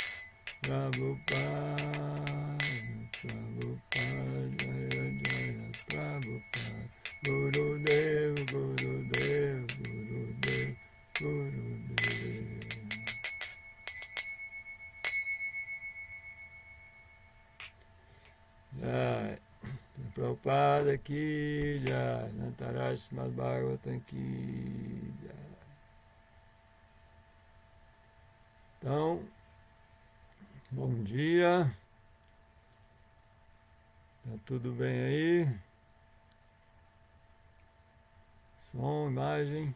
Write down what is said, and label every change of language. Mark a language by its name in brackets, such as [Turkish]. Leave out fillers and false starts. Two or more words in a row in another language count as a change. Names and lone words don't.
[Hindi] प्रभुपाद प्रभुपाद जय जय प्रभुपाद गुरुदेव गुरुदेव गुरुदेव गुरुदेव. Jai. [Portuguese] Prabhupada aqui, Jai. Nantaraj Srimad Bhagavatam aqui, Jai. Então, bom dia. Tá tudo bem aí? Som, imagem.